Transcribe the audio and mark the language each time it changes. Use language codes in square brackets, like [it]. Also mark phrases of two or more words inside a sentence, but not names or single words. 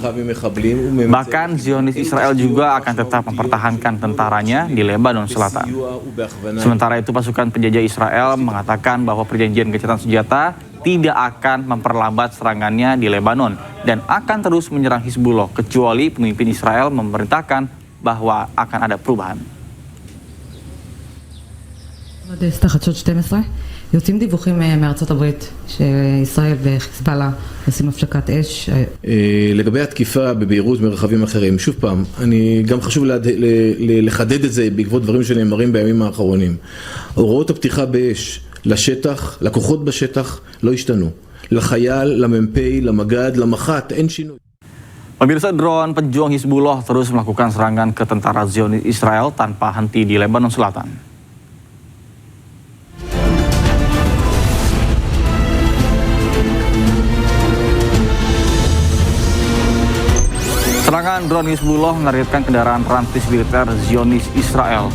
[id] Bahkan Zionis Israel juga akan tetap mempertahankan tentaranya di Lebanon Selatan. Sementara itu pasukan penjajah Israel mengatakan bahwa perjanjian gencatan senjata tidak akan memperlambat serangannya di Lebanon dan akan terus menyerang Hizbullah kecuali pemimpin Israel memerintahkan bahwa akan ada perubahan. [he] יוצאים דיווחים מארצות הברית שישראל וחיזבאללה עושים הפסקת אש. לגבי התקיפה בביירות מרחבים אחרים, שוב פעם, אני גם חשוב לחדד את זה בעקבות דברים שנאמרים בימים האחרונים. הוראות הפתיחה באש לשטח, לכוחות בשטח, לא השתנו. לחייל, למ"פ, למג"ד, למח"ט, אין שינוי. [id] Pemirsa, drone pejuang Hizbullah terus melakukan serangan ke tentara Zionis Israel tanpa henti di Lebanon Selatan. Serangan drone Hizbullah menargetkan kendaraan rantis militer Zionis Israel.